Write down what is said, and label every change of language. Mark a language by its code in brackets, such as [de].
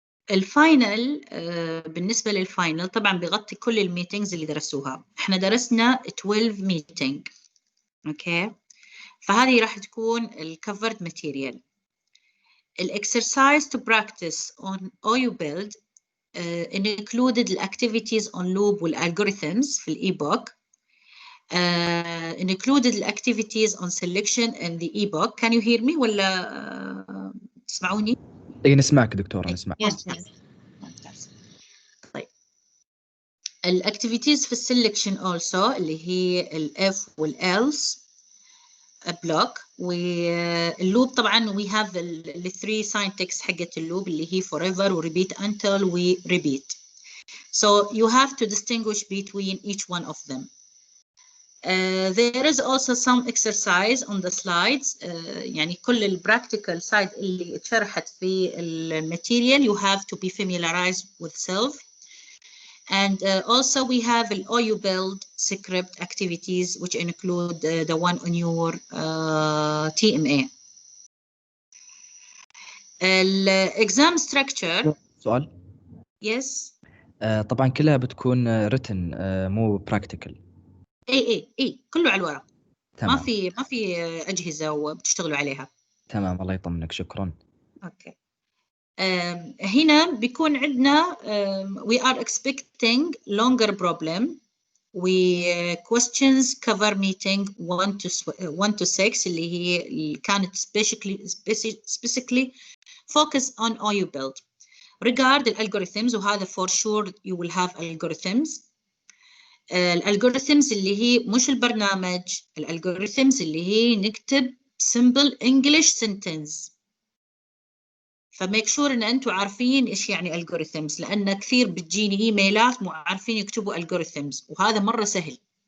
[ar] الفاينل بالنسبة للفاينل طبعا بيغطي كل الميتينجز اللي درسوها. احنا درسنا 12 ميتينج، اوكي؟ فهذه راح تكون الكفرد ماتيريال. [en] الاكسرسايز to practice on OU build included the activities on loop والalgorithms في الebook. included the activities on selection and the ebook. Can you hear me [ar] ولا تسمعوني؟ اي نسمعك دكتورة، نسمعك. ممتاز. طيب، الاكتيفيتيز في السلكشن [en] also [ar] اللي هي الاف والelse بلوك، واللوب طبعا [en] we have the three syntax [ar] حقت اللوب اللي هي forever و repeat until و repeat. [en] So you have to distinguish between each one of them. There is also some exercise on the slides. [ar] يعني كل البراكتيكال سايد اللي اتشرحت في الماتيريال [en] you have to be familiarized with self. And also we have the OU build script activities which include the one on your TMA. Exam structure. [ar] سؤال. [en] Yes. [ar] طبعا كلها بتكون written، مو practical. اي كله على الورق. تمام. ما في أجهزة وبتشتغلوا عليها. تمام، الله يطمنك. شكرا. اوكي. هنا بيكون عندنا [en] we are expecting longer problem. We questions cover meeting 1 to 6 [ar] اللي هي كانت [en] specifically focus on OU build. Regard the algorithms [ar] وهذا [en] for sure you will have algorithms. [ar] الالجوريثمز اللي هي مش البرنامج، الالجوريثمز اللي هي نكتب [en] simple English sentence. [ar] فميك شور ان انتم عارفين ايش يعني algorithms، لان كثير بتجيني ايميلات مو عارفين يكتبوا algorithms وهذا مره سهل.